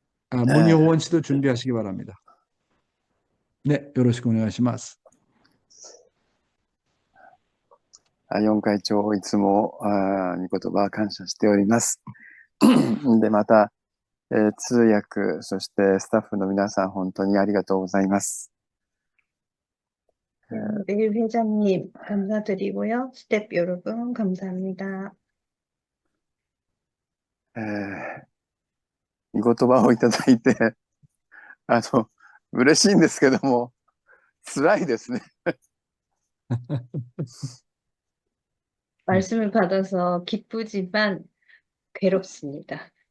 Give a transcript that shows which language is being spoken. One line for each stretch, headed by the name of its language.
Korean: 문효원 씨도 준비하시기 바랍니다. 네, 요러시고
Japanese: 오네가시마스. 4会長、いつも御言葉感謝しております。で、また、通訳、そしてスタッフの皆さん、本当にありがとうございます。
Korean: 매일 회장님 감사드리고요. 스텝 여러분 감사합니다.
Japanese: 御言葉をいただいて、嬉しいんですけども、辛いですね。
Korean: 말씀을 받아서 기쁘지만 괴롭습니다.